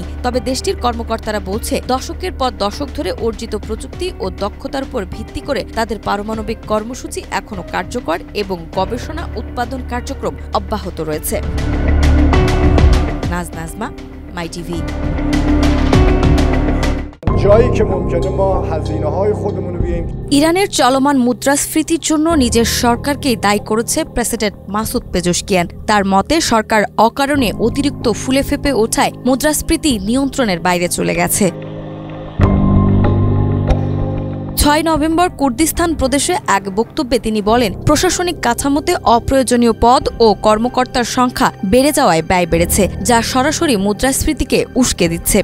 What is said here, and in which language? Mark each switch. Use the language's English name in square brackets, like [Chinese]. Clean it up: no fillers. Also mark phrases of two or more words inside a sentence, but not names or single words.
[Bangla] তবে দেশটির কর্মকর্তারা বলছে, দশকের পর দশক ধরে অর্জিত প্রযুক্তি ও দক্ষতার উপর ভিত্তি করে তাদের পারমাণবিক কর্মসূচি এখনও কার্যকর এবং গবেষণা উৎপাদন কার্যক্রম অব্যাহত রয়েছে। নাজমা, মাই টিভি। [Persian] جایی که ممکنه ما هزینه‌های خودمون رو بیایم [Bangla] ইরানের চলমান মুদ্রাস্ফীতির জন্য নিজের সরকারকেই দায়ী করেছে প্রেসিডেন্ট মাসুদ পেজেশকিয়ান। তার মতে সরকার অকারণে অতিরিক্ত ফুলে ফেপে ওঠায় মুদ্রাস্ফীতি নিয়ন্ত্রণের বাইরে চলে গেছে। ৬ নভেম্বর কুর্দিস্তান প্রদেশে এক বক্তব্যে তিনি বলেন, প্রশাসনিক কাঠামোতে অপ্রয়োজনীয় পদ ও কর্মকর্তার সংখ্যা বেড়ে যাওয়ায় ব্যয় বেড়েছে, যা সরাসরি মুদ্রাস্ফীতিকে উস্কে দিচ্ছে।